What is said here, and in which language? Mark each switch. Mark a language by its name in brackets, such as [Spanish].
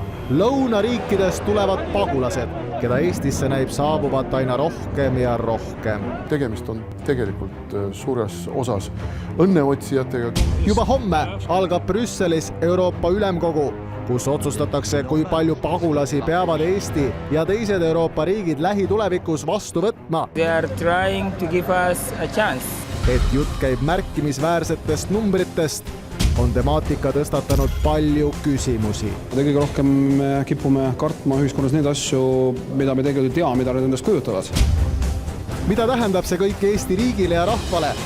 [Estonian] Lõunariikidest tulevad pagulased, keda Eestisse näib saabuvat aina rohkem ja rohkem. Tegemist on tegelikult suures osas õnneotsijatega. Juba homme algab Brüsselis Euroopa Ülemkogu, kus otsustatakse, kui palju pagulasi peavad Eesti ja teised Euroopa riigid lähitulevikus vastu võtma. [English] They are trying to give us a chance. [Estonian] Et jutt käib märkimisväärsetest numbritest, on temaatika tõstatanud palju küsimusi. Kõige rohkem kipume kartma ühiskonnas neid asju, mida me tegelikult ei tea, mida nad endast kujutavad. Mida tähendab see kõik Eesti riigile ja rahvale?